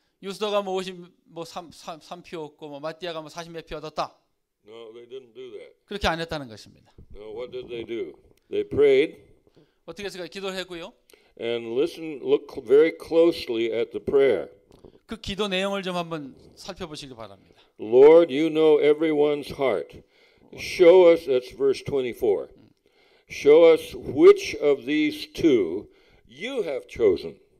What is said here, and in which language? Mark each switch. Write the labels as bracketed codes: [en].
[ko] 유스도가 3표였고 마띠아가 40몇 표 얻었다. [en] No, they didn't do that. [ko] 그렇게 안 했다는 것입니다. [en] No, what did they do? They prayed. [ko] 어떻게 했을까요? 기도를 했고요. [en] And look very closely at the prayer. [ko] 그 기도 내용을 좀 한번 살펴보시기 바랍니다. [en] Lord, you know everyone's heart. Show us, that's verse 24. Show us which of these two you have chosen.